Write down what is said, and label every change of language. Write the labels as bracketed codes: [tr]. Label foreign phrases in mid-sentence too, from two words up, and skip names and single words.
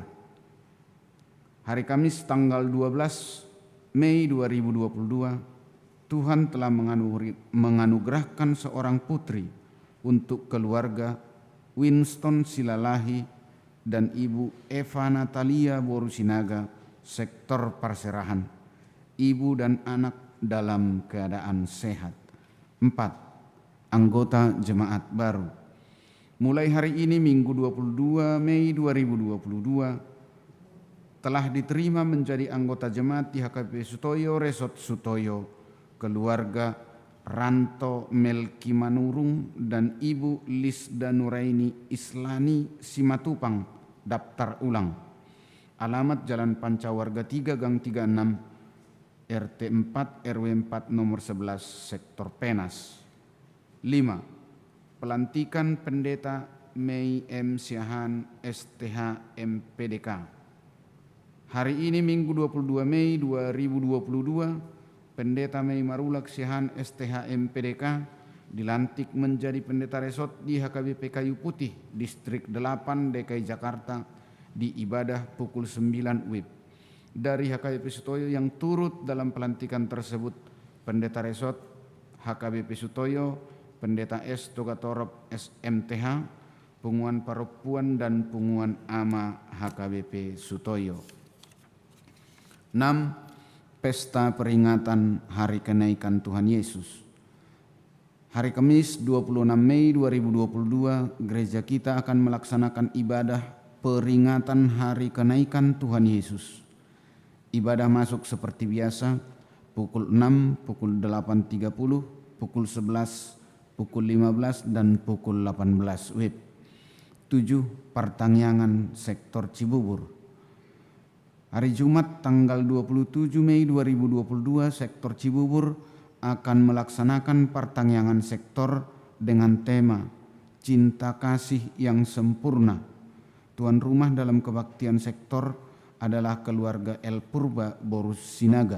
[id] Hari Kamis tanggal 12 Mei 2022, Tuhan telah menganugerahkan seorang putri untuk keluarga Winston Silalahi dan Ibu Eva Natalia Borusinaga, sektor Parserahan. Ibu dan anak dalam keadaan sehat. 4. Anggota jemaat baru. Mulai hari ini Minggu 22 Mei 2022 telah diterima menjadi anggota jemaat di HKBP Sutoyo Resort Sutoyo keluarga Ranto Melki Manurung dan Ibu Lisda Nuraini Islani Simatupang, daftar ulang. Alamat Jalan Pancawarga 3 Gang 36 RT 4 RW 4 nomor 11 sektor Penas. 5. Pelantikan Pendeta Mei M. Siahan STH MPDK. Hari ini Minggu 22 Mei 2022, Pendeta Mei Marulak Siahan STH MPDK dilantik menjadi pendeta resort di HKBP Kayu Putih, Distrik 8 DKI Jakarta di ibadah pukul 9 WIB. Dari HKBP Sutoyo yang turut dalam pelantikan tersebut, Pendeta Resort HKBP Sutoyo, Pendeta S. Togatorop SMTH, Punguan Paropuan dan Punguan Ama HKBP Sutoyo. 6. Pesta peringatan Hari Kenaikan Tuhan Yesus. Hari Kamis 26 Mei 2022, gereja kita akan melaksanakan ibadah peringatan Hari Kenaikan Tuhan Yesus. Ibadah masuk seperti biasa, pukul 6, pukul 8.30, pukul 11, pukul 15, dan pukul 18 WIB. 7. Pertangyangan sektor Cibubur. Hari Jumat tanggal 27 Mei 2022, sektor Cibubur akan melaksanakan pertangyangan sektor dengan tema Cinta Kasih yang Sempurna. Tuan rumah dalam kebaktian sektor adalah keluarga El Purba Borus Sinaga.